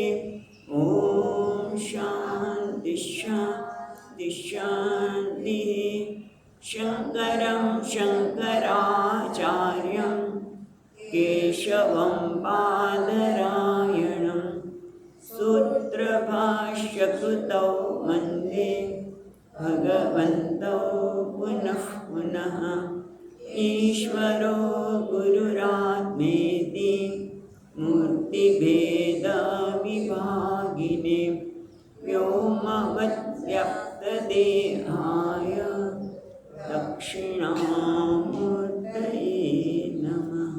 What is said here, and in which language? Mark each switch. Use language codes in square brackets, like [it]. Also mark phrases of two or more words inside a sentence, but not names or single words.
[sa] ओम शांति शांति शांति. शंकरं शंकराचार्यं केशवं बादरायणं सुतौ वन्दे भगवन्तौ पुनः पुनः। ईश्वरो गुरुरात्मेति मूर्तिभेदविभागिने व्योमवद्व्यक्तदेहाय दक्षिणामूर्तये नमः।